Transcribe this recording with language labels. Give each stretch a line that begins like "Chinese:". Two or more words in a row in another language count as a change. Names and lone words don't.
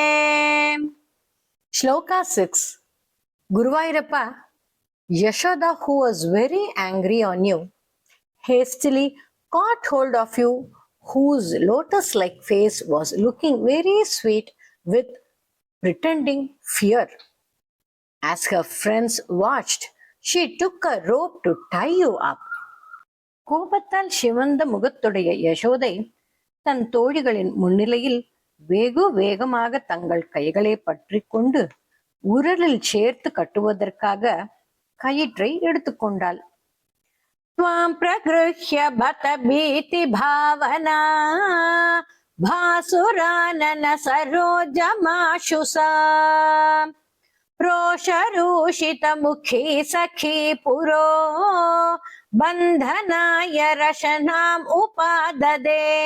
English: Shloka 6. Guruvayurappa, Yashoda, who was very angry on you, hastily caught hold of you, whose lotus-like face was looking very sweet with pretending fear. As her friends watched, she took a rope to tie you up.
Tamil: கோபத்தால் சிவந்த முகத்துடைய யசோதை தன் தோழிகளின் முன்னிலையில் வெகு வேகமாக தங்கள் கைகளை பற்றி கொண்டு உரலில் சேர்த்து கட்டுவதற்காக கயிற்றை எடுத்துக்கொண்டாள்.
Sanskrit: त्वां प्रगृह्य बत भीति भावना भासुरानन सरोजमाशुसा रोषरूषित मुखी सखी पुरो बन्धनाय रशनाम् उपाददे